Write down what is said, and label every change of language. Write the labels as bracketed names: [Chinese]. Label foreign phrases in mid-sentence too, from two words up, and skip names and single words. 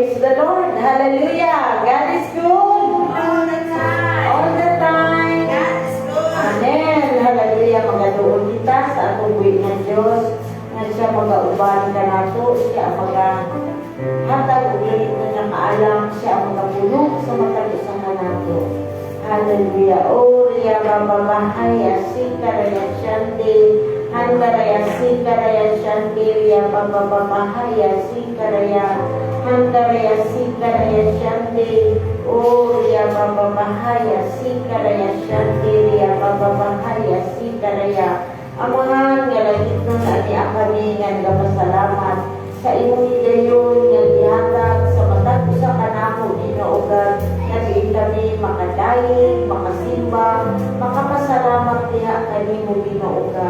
[English] the Lord. Hallelujah. God is good. All the time. All the time. God is good. Amen. Hallelujah. [Cebuano] Magadoon kita sa atong buhay ng Diyos. Nga siya mag-auban ka nato. Siya mag-hatag ulit na nakaalam. Siya mag-puno sa matag-usang ka nato. Hallelujah. O Ria Baba Mahaya Sikaraya Shanti. Handaraya Sikaraya Shanti. Ria Baba Mahaya Sikaraya. Handaraya Sikaraya Shanti. O Ria Baba Mahaya Sikaraya Shanti. Ria Baba Mahaya Sikaraya. Amahan nga langit nun ani kami nga nagapasalamat sa imong higayon nga gihatag sa matag usa ka namo Ginoo nga diin kami makadaig, makasimba, makapasalamat diha kanimo Ginoo God.